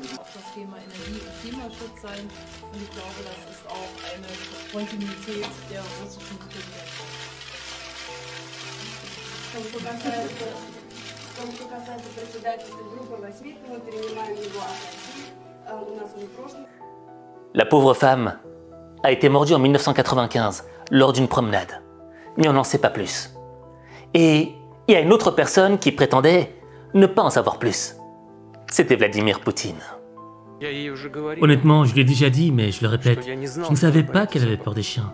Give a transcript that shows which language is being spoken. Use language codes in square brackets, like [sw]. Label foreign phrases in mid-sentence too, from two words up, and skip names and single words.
[de] das Thema Energie und Klimaschutz sein. Und ich glaube, das ist auch eine Kontinuität der russischen Präsidentschaft. [ru] Что касается председательства группы 8, мы принимаем его от России. У нас он в прошлом. [fr] La pauvre femme a été mordue en 1995 lors d'une promenade. Mais on n'en sait pas plus. Et il y a une autre personne qui prétendait ne pas en savoir plus. C'était Vladimir Poutine. Honnêtement, je lui ai déjà dit, mais je le répète, je ne savais pas qu'elle avait peur des chiens.